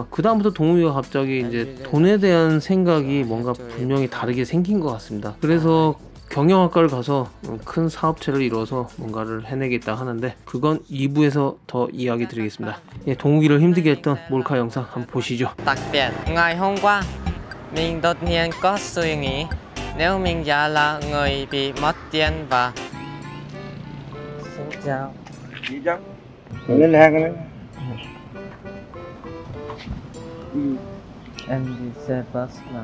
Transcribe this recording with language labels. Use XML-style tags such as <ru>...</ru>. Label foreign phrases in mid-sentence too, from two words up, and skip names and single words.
<ko>그 다음부터 동욱이가 갑자기 이제 돈에 대한 생각이 뭔가 분명히 다르게 생긴 것 같습니다. 그래서 경영학과를 가서 큰 사업체를 이뤄서 뭔가를 해내겠다 하는데, 그건 2부에서 더 이야기 드리겠습니다. 동욱이를 힘들게 했던 몰카 영상 한번 보시죠.</ko> <vi>Đặc biệt, ngày hôm qua, mình đột nhiên có suy nghĩ nếu mình giả là người bị mất tiền và... Xin chào. Gì chứ? Ngân hàng này. Em đi xe bus mà.</vi>